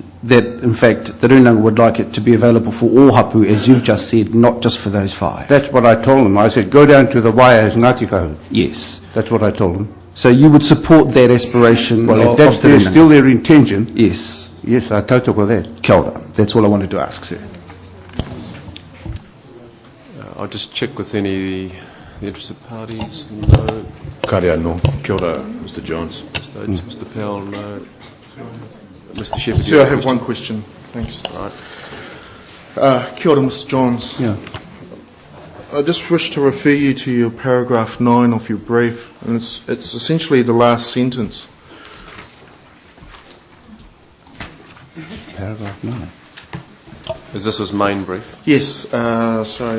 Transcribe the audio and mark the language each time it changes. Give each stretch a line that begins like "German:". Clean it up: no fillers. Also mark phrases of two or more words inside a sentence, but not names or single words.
English: That, in fact, the Runanga would like it to be available for all hapu, as you've just said, not just for those 5? That's what I told them. I said, go down to the wire as Ngati Kahu. Yes. That's what I told them. So you would support that aspiration? Well, if that's still their intention, yes. Yes, I totally with that.
Māori: Kia ora.
English: That's all I wanted to ask, sir. I'll just check with any of the interested parties. No.
Māori: Kare anō. Kia ora,
English: Mr. Johns. Mr. Powell, no. Mr. Shepherd. Sir, I have one question. Thanks. Right.
Māori: Kia ora,
English: Mr. Johns. Yeah. I just wish to refer you to your paragraph 9 of your brief, and it's essentially the last sentence. Paragraph 9. Is this his main brief? Yes, sorry.